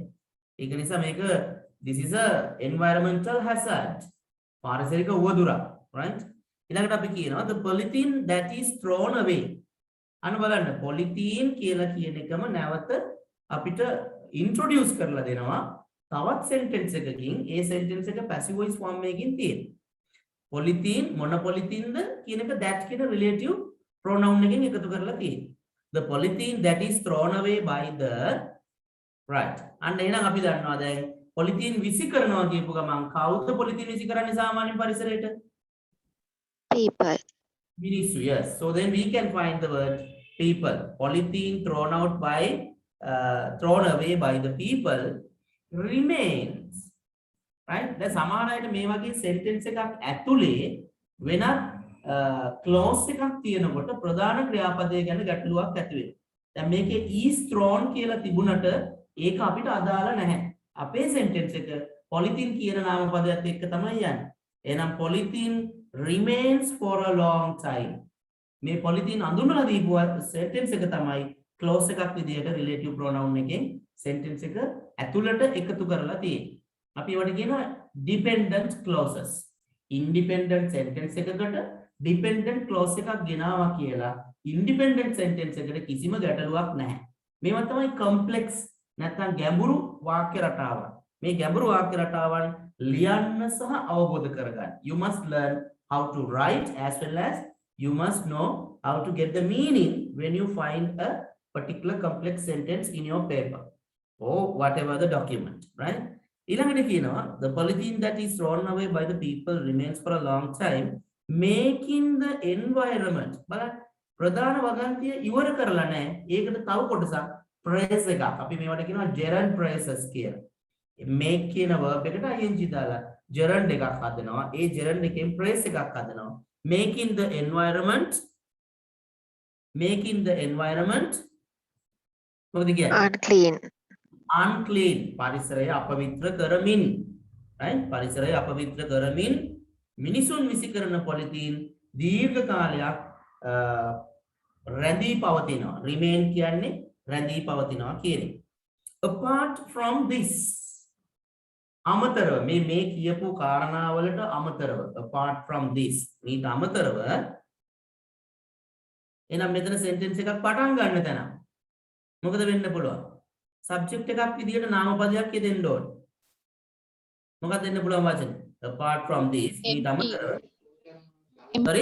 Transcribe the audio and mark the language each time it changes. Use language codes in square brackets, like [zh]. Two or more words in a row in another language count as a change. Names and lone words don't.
[si] ඒක නිසා මේක [en] this is a environmental hazard. [si] පාරිසරික උවදුරක්, [en] right? [si] ඊළඟට අපි කියනවා [en] the polythene that is thrown away. [si] අන්න බලන්න polythene කියලා කියන එකම නැවත අපිට introduce කරලා දෙනවා තවත් sentence එකකින්. ඒ sentence එක [en] passive voice form [si] එකකින් තියෙනවා. Polythene මොන polythene ද කියන එක that කියන [en] relative pronoun [si] එකෙන් එකතු කරලා තියෙනවා. [en] The polythene that is thrown away by the, right? [si] අන්න එහෙනම් අපි දන්නවා දැන් polythene විසි කරනවා කියපු ගමන් කවුද polythene විසි කරන්නේ සාමාන්‍යයෙන් පරිසරයට? [en] People. [si] මිනිස්සු. [en] Yes. So then we can find the word people. Polythene thrown away by the people remains. Right? [si] දැන් සමහර අයට මේ වගේ sentence එකක් ඇතුලේ වෙනත් clause එකක් තියෙනකොට ප්‍රධාන ක්‍රියාපදය ගැන ගැටලුවක් ඇති වෙනවා. දැන් මේකේ [en] is thrown [si] කියලා තිබුණට ඒක අපිට අදාළ නැහැ. අපේ sentence එක polythene කියන නාමපදයට එක්ක තමයි යන්නේ. [en] එහෙනම් polythene remains for a long time. [si] මේ polythene අඳුනලා දීපු sentence එක තමයි clause එකක් විදිහට [en] relative pronoun [si] එකෙන් sentence එක ඇතුළට එකතු කරලා තියෙන්නේ. අපි ඒවට කියනවා [en] dependent clauses. Independent sentence [si] එකකට [en] dependent clause [si] එකක් ගෙනාවා කියලා [en] independent sentence [si] එකට කිසිම ගැටලුවක් නැහැ. මේවා තමයි complex නැත්නම් ගැඹුරු වාක්‍ය රටාවන්. මේ ගැඹුරු වාක්‍ය රටාවන් ලියන්න සහ අවබෝධ කරගන්න. [en] You must learn how to write as well as you must know how to get the meaning when you find a particular complex sentence in your paper or whatever the document, right? [si] ඊළඟට කියනවා [en] the polythene that is thrown away by the people remains for a long time making the environment. [si] බලන්න ප්‍රධාන වගන්තිය ඉවර කරලා නැහැ. ඒකට තව කොටසක් phrase එකක් අපි මේවට කියනවා [en] gerund phrases [si] කියලා. make කියන verb එකට ing දාලා gerund එකක් හදනවා. ඒ gerund එකෙන් phrase එකක් හදනවා. [en] making the environment [si] මොකද කියන්නේ? unclean. පරිසරය අපවිත්‍ර කරමින්, right? පරිසරය අපවිත්‍ර කරමින් මිනිසුන් විසි කරන පොලිතීන් දීර්ඝ කාලයක් රැඳී පවතිනවා. remain කියන්නේ රැඳී පවතිනවා කියන එක. [en] apart from this [si] අමතරව මේ කියපු කාරණාවලට අමතරව [en] apart from this [si] ඊට අමතරව එහෙනම් මෙතන sentence එකක් පටන් ගන්න තැන මොකද වෙන්න පුළුවන් subject එකක් විදියට නාමපදයක් යෙදෙන්න ඕන මොකක්ද දෙන්න පුළුවන් වචන [en] apart from this [si] ඊට අමතරව sorry